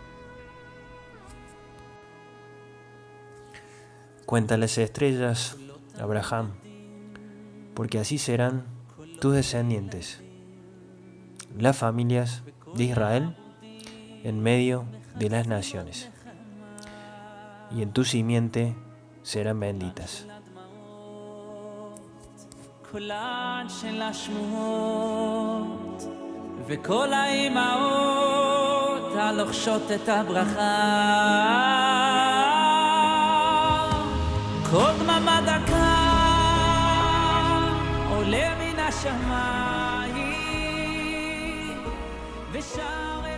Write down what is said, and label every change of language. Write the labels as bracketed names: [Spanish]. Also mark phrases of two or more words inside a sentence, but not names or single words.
[Spanish] Cuenta las estrellas, Abraham, porque así serán tus descendientes, las familias de Israel en medio de las naciones, y en tu simiente serán benditas. [Hebrew] וכל האימהות הלוחשות את הברכה, כל דממה דקה עולה מן השמיים ושם